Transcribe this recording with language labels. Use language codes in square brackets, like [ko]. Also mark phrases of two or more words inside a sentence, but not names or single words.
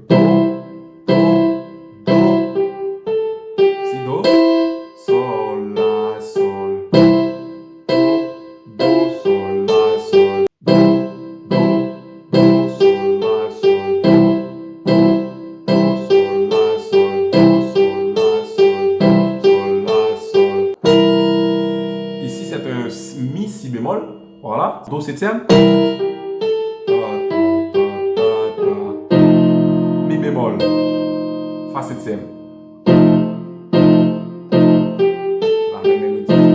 [fr] Si Do, Sol, La, Sol. Do, Sol, La, Sol. Do, Sol, La, Sol. Do, Sol, La, Sol. Do, Sol, La, Sol. Do, Sol, La, Sol. Ici, c'est un Mi, Si bémol. Voilà. Do septième. Mi bémol. Fa septième. La même mélodie.